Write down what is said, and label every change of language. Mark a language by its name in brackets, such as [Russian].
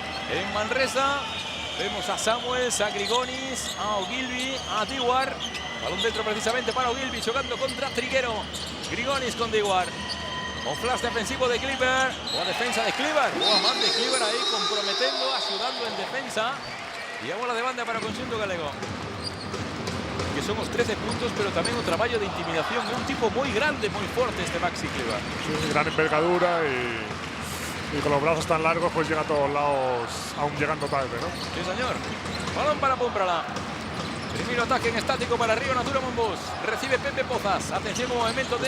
[Spanish] En Manresa vemos a Samuels, a Grigonis, a Ogilvy, a Dewar. Balón dentro precisamente para Ogilvy, jugando contra Triguero. Grigonis con Dewar. Con flash defensivo de Klivar. [Galician] Boa defensa de Klivar. Boa man [Spanish] de Klivar ahí comprometiendo, ayudando en defensa. [Galician] Y a bola de banda para o conxunto galego. [Spanish] Que somos 13 puntos, pero también un trabajo de intimidación. Un tipo muy grande, muy fuerte este Maxi Klivar. Sí, gran envergadura y con los brazos tan largos pues llega a todos lados, aún llegando tarde, ¿no? Sí, señor. Balón para Pumprala. Primer ataque en estático para Río Natura Monbus. Recibe Pepe Pozas. Atención al movimiento de